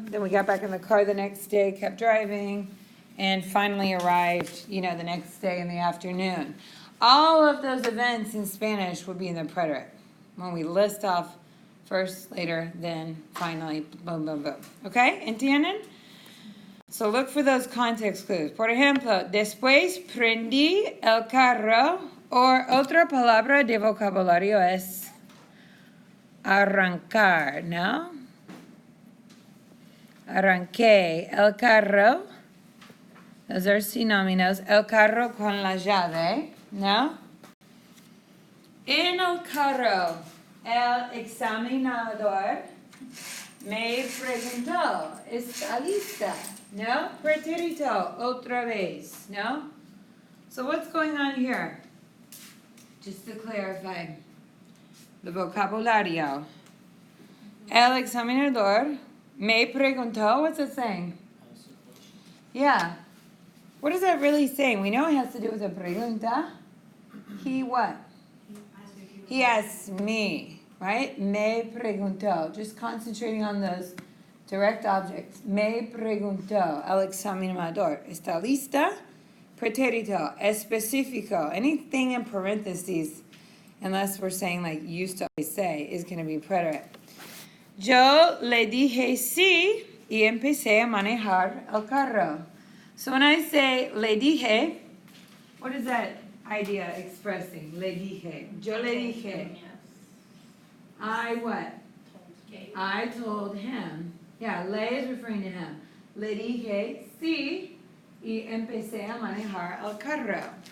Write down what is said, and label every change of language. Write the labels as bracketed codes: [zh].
[en] Then we got back in the car the next day, kept driving. And finally arrived, the next day in the afternoon. All of those events in Spanish would be in the preterite. When we list off first, later, then, finally, boom, boom, boom. Okay? [es] ¿Entienden? [en] So look for those context clues. [es] Por ejemplo, después prendí el carro Or otra palabra de vocabulario es arrancar, ¿no? Arranqué el carro. Those are sinónimos. El carro con la llave, ¿no? En el carro, el examinador me preguntó, ¿está lista? ¿No? Pretérito, otra vez, ¿no? [en] So what's going on here? Just to clarify the vocabulario. [es] El examinador me preguntó, [en] what's it saying? Yeah. What is that really saying? We know it has to do with a pregunta. He what? He asked me, right? [es] Me preguntó. [en] Just concentrating on those direct objects. [es] Me preguntó el examinador. ¿Está lista? Pretérito. Específico. [en] Anything in parentheses, unless we're saying like used to always say, is going to be preterite. [es] Yo le dije sí y empecé a manejar el carro. [en] So when I say le dije, what is that idea expressing? [es] Le dije. Yo le dije. I what? [en] I told him. Yeah, le is referring to him. [es] Le dije sí y empecé a manejar el carro.